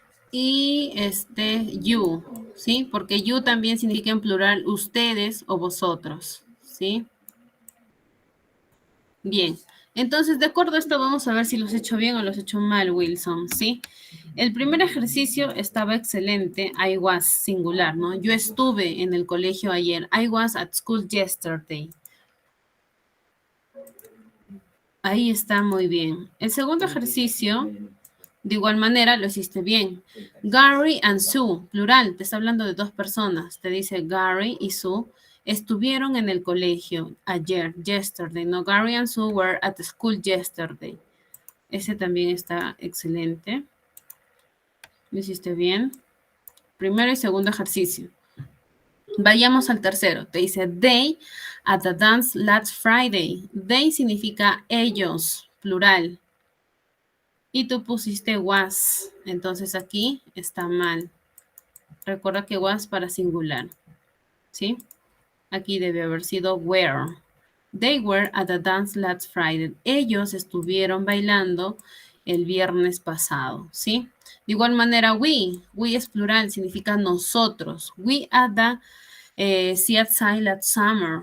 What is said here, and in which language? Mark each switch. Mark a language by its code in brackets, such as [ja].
[es] Y you, ¿sí? Porque you también significa en plural ustedes o vosotros, ¿sí? Bien, entonces de acuerdo a esto vamos a ver si los he hecho bien o los he hecho mal, Wilson, ¿sí? El primer ejercicio estaba excelente, [en] I was [es] singular, ¿no? Yo estuve en el colegio ayer, [en] I was at school yesterday. [es] Ahí está muy bien. El segundo ejercicio, de igual manera, lo hiciste bien. Gary and Sue, plural, te está hablando de dos personas. Te dice Gary y Sue estuvieron en el colegio ayer, yesterday. [en] No, Gary and Sue were at school yesterday. [es] Ese también está excelente. Lo hiciste bien. Primero y segundo ejercicio. Vayamos al tercero. Te dice [en] they at the dance last Friday. [es] They significa ellos, plural. Y tú pusiste was. Entonces aquí está mal. Recuerda que was para singular. ¿Sí? Aquí debe haber sido were. [en] They were at the dance last Friday. [es] Ellos estuvieron bailando el viernes pasado. ¿Sí? De igual manera, we. We es plural, significa nosotros. [en] We at the sea last summer.